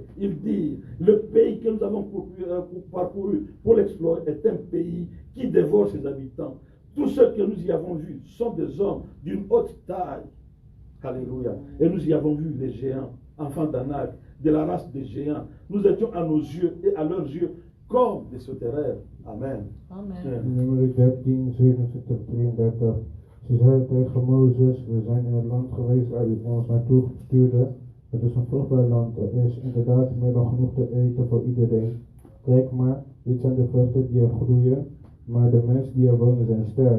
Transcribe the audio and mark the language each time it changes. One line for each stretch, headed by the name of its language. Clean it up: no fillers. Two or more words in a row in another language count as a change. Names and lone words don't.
French: Ils dirent, le pays que nous avons parcouru pour l'explorer est un pays qui dévore ses habitants. Tous ceux que nous y avons vus sont des hommes d'une haute taille. Alléluia. Et nous y avons vu les géants, enfants d'Anak, de la race des géants. Nous étions à nos yeux et à leurs yeux comme des sauterelles. Amen. Amen.
Dutch: Nummer 13, 27, 33. Ze zeiden tegen Mozes, we zijn in het land geweest waar u ons naartoe stuurde. Het is een vruchtbaar land. Er is inderdaad meer dan genoeg te eten voor iedereen. Kijk maar, dit zijn de vruchten die er groeien. Maar de mensen die er wonen zijn sterk.